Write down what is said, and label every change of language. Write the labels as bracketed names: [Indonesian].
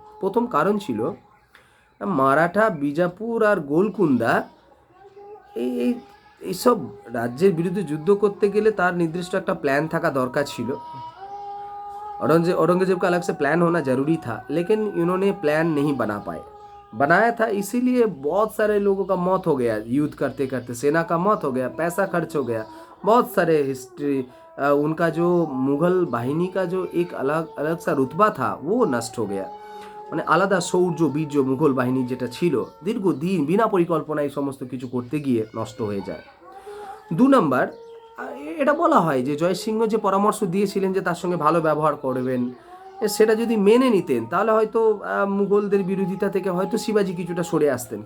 [Bangla] প্রথম কারণ ছিল মারাঠা, বিজাপুর আর গোলকুন্দা এই এইসব রাজ্যের বিরুদ্ধে যুদ্ধ করতে গেলে তার নির্দিষ্ট একটা প্ল্যান থাকা দরকার ছিল। [Hindi] औरंगजेब का अलग से प्लान होना ज़रूरी था, लेकिन इन्होंने प्लान नहीं बना पाए। बनाया था इसीलिए बहुत सारे लोगों का मौत हो गया युद्ध करते करते, सेना का मौत हो गया, पैसा खर्च हो गया, बहुत सारे हिस्ट्री उनका जो मुग़ल बाहिनी का जो एक अलग सा रुतबा था वो नष्ट हो गया। [Bangla] মানে আলাদা শৌর্য বীর্য মুঘল বাহিনী যেটা ছিল দীর্ঘদিন বিনা পরিকল্পনায় এই সমস্ত কিছু করতে গিয়ে নষ্ট হয়ে যায়। 2 নম্বর, এটা বলা হয় যে জয়সিংহ যে পরামর্শ দিয়েছিলেন যে তার সঙ্গে ভালো ব্যবহার করবেন, সেটা যদি মেনে নিতেন তাহলে হয়তো মুঘলদের বিরোধিতা থেকে হয়তো শিবাজি কিছুটা সরে আসতেন।